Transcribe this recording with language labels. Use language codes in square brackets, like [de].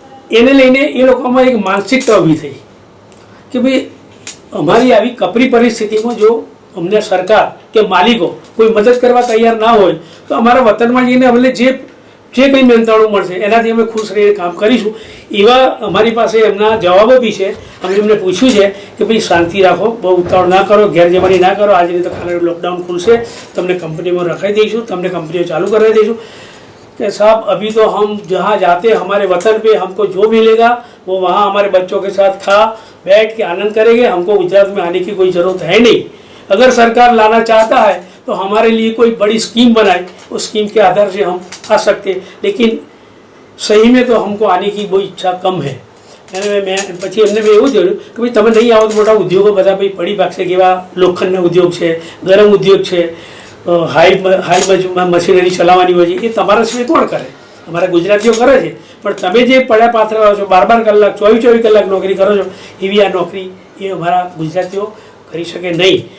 [gu] એને લઈને એ લોકોમાં એક માનસિકતા ઊભી થઈ કે ભાઈ અમારી આવી કપરી પરિસ્થિતિમાં જો અમને સરકાર કે માલિકો કોઈ મદદ કરવા તૈયાર ના હોય તો અમારા વતનમાં જઈને અમને જે કંઈ મહેનતાણું મળશે એનાથી અમે ખુશ રહીને કામ કરીશું. એવા અમારી પાસે એમના જવાબો બી છે. અમે એમને પૂછ્યું છે કે ભાઈ શાંતિ રાખો, બહુ ઉતાવળ ના કરો, ગેરજમાની ના કરો, આજે નહીં તો કાલે લોકડાઉન ખુલશે, તમને કંપનીમાં રખાઈ દઈશું, તમને કંપનીઓ ચાલુ કરાવી દઈશું. [hi] कि साहब अभी तो हम जहाँ जाते हमारे वतन पे हमको जो मिलेगा वो वहाँ हमारे बच्चों के साथ खा बैठ के आनंद करेंगे, हमको गुजरात में आने की कोई ज़रूरत है नहीं. अगर सरकार लाना चाहता है तो हमारे लिए कोई बड़ी स्कीम बनाए, उस स्कीम के आधार से हम आ सकते, लेकिन सही में तो हमको आने की कोई इच्छा कम है. [gu] મેં પછી એમને મેં એવું જોયું કે ભાઈ તમે નહીં આવો તો મોટા ઉદ્યોગો બધા ભાઈ પડી ભાગશે. કેવા લોખંડના ઉદ્યોગ છે, ગરમ ઉદ્યોગ છે, હાઈ મશીનરી ચલાવવાની હોય છે, એ તમારા સિવાય કોણ કરે? અમારા ગુજરાતીઓ કરે છે, પણ તમે જે પડ્યા પાથરા છો, 12 કલાક 24 કલાક નોકરી કરો છો, એવી આ નોકરી એ અમારા ગુજરાતીઓ કરી શકે નહીં.